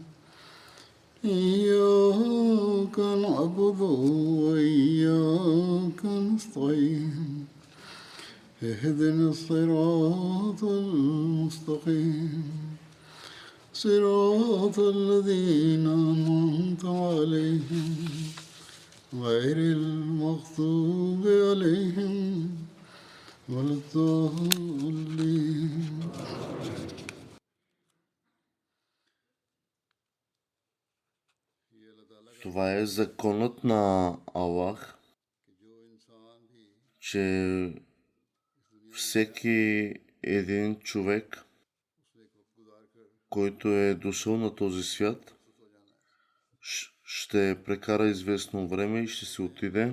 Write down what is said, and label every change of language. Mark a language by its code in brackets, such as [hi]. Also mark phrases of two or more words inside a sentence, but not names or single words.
[ar] إياك نعبد وإياك نستعين اهدنا الصراط المستقيم صراط الذين أنعمت عليهم غير المغضوب عليهم ولا الضالين. [bg] Това е законът на Аллах, че всеки един човек, който е дошъл на този свят, ще прекара известно време и ще се отиде.